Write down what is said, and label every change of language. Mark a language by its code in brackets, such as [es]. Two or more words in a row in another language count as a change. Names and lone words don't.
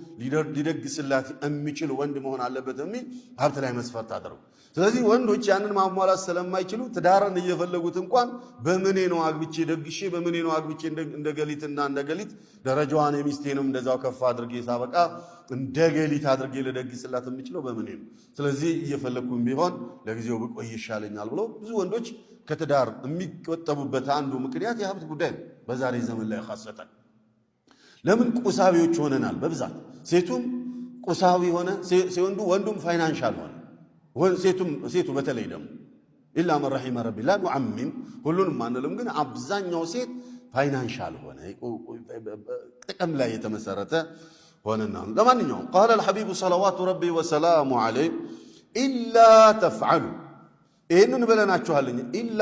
[am] ሊደግስላት የሚችል ወንድ መሆን አለበት የሚል ሀብት ላይ መስፈርት አደረጉ ስለዚህ ወንዶች ያንን ማሟላት ስለማይችሉ ትዳርን እየፈለጉት እንኳን በመኔ ነው አግብቼ ደግሼ በመኔ ነው አግብቼ እንደገሊትና እንደገሊት ደረጃዋን የሚስቴንም እንደዛው ከፍ አድርጌ ሳበቃ እንደገሊት አድርጌ ለደግስላት የሚችለው በመኔ ነው ስለዚህ እየፈለኩኝ ቢሆን ለጊዜው ብቆይ ይሻለኛል ብሎ ብዙ ወንዶች ከትዳር የሚቆጠቡበት አንዱ ምክንያት የሀብት ጉዳይ ነው በዛሬ ዘመን ላይ ኻሰተን ለምን ቁሳዊዎች ሆነናል በብዛት ሴቱም ቁሳዊ ሆነ ሲወንዱ ወንዱም ፋይናንሻል ሆነ ሴቱ በተለይ ደግሞ [ar] إلا من رحم ربي لا نعمم [am] ሁሉንም ማንንም ግን አብዛኛው ሴት ፋይናንሻል ሆነ ጥቅም ላይ የተመሰረተ ሆነና ለማንኛውም [ar] قال الحبيب صلوات ربي وسلامه عليه الا تفعلوا [am] ይሄንን በለናችኋልኝ ኢላ